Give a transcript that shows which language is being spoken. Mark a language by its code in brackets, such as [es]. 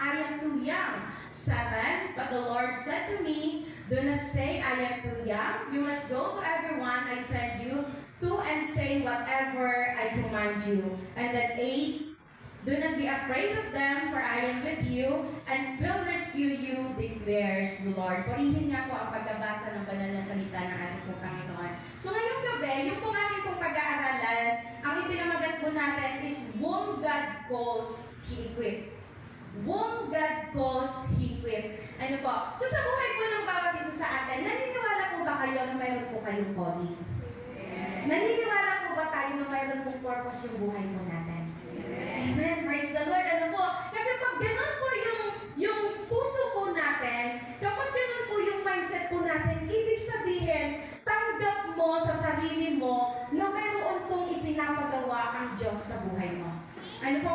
[en] I am too young. 7. But the Lord said to me, do not say I am too young. You must go to everyone I send you to and say whatever I command you. And then 8. Do not be afraid of them, for I am with you, and will rescue you, declares the Lord. [tl] Purihin nga po ang pagkabasa ng banal na salita ng ating pong Panginoon. So ngayong gabi, yung pong ating pong pag-aaralan, ang ipinamagat po natin is [en] whom God calls, He equipped. Whom God calls, He equipped. [tl] Ano po? So sa buhay po ng bawat isa sa atin, naniniwala po ba kayo na mayroon po kayong calling? Naniniwala po ba tayo na mayroon pong purpose yung buhay po natin? [en] Amen. Praise the Lord. [tl] Ano po? Kasi pag ganun po yung puso po natin, kapag ganun po yung mindset po natin, ibig sabihin, tanggap mo sa sarili mo na mayroon pong ipinapagawa ang Diyos sa buhay mo. Ano po?